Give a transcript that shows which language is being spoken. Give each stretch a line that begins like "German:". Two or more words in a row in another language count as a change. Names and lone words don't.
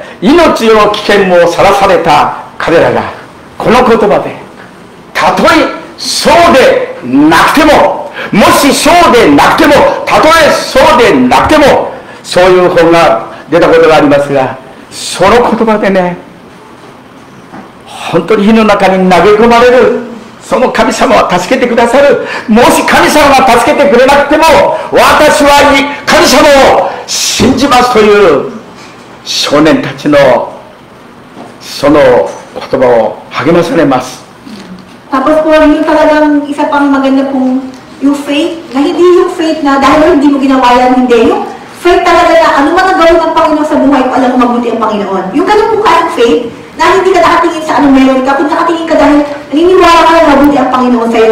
Japanese: 命の危険もさらされた彼らがこの言葉で、たとえそうでなくても、もしそうでなくても、たとえそうでなくても、そういう本が出たことがありますが、その言葉でね、本当に火の中に投げ込まれる、その神様は助けてくださる。もし神様が助けてくれなくても、私は神様を信じますという少年たちのその言葉を励まされます。
Filipino: Tapos po, yung talagang isa pang maganda pong yung faith, na hindi yung faith na dahil hindi mo ginawa yan, hindi. Yung faith talaga na ano man ang gawin ng Panginoon sa buhay ko, alam ko mabuti ang Panginoon. Yung ganun po kayang faith, na hindi ka nakatingin sa anong meron ka, kung nakatingin ka dahil naniniwala ka na mabuti ang Panginoon sa'yo.